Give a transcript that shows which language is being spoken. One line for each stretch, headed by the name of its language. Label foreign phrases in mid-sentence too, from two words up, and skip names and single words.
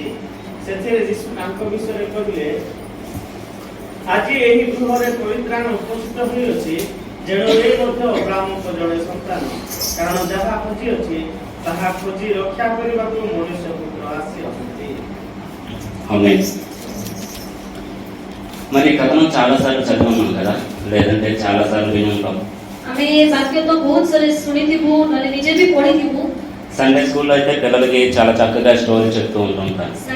Odia: ସେଥିରେ ଯୀଶୁ ତାଙ୍କ ବିଷୟରେ କହିଲେ, ଆଜି ଏହି ଗୃହରେ ପରିତ୍ରାଣ ଉପସ୍ଥିତ ହୋଇଅଛି, ଯେଣୁ ଏ ମଧ୍ୟ ଅବ୍ରାହ୍ମଙ୍କ ଜଣେ ସନ୍ତାନ। କାରଣ ଯାହା ଖୋଜିଅଛି ତାହା ଖୋଜି ରକ୍ଷା କରିବାକୁ ମନୁଷ୍ୟ ପୁତ୍ର ଆସିଅଛନ୍ତି।
Telugu: మరి కథనం చాలా సార్లు చదువున్నాం కదా, లేదంటే చాలా సార్లు విని ఉంటాం.
English: Sunday school
Telugu: అయితే పిల్లలకి చాలా చక్కగా స్టోరీ చెప్తూ ఉంటుంటారు.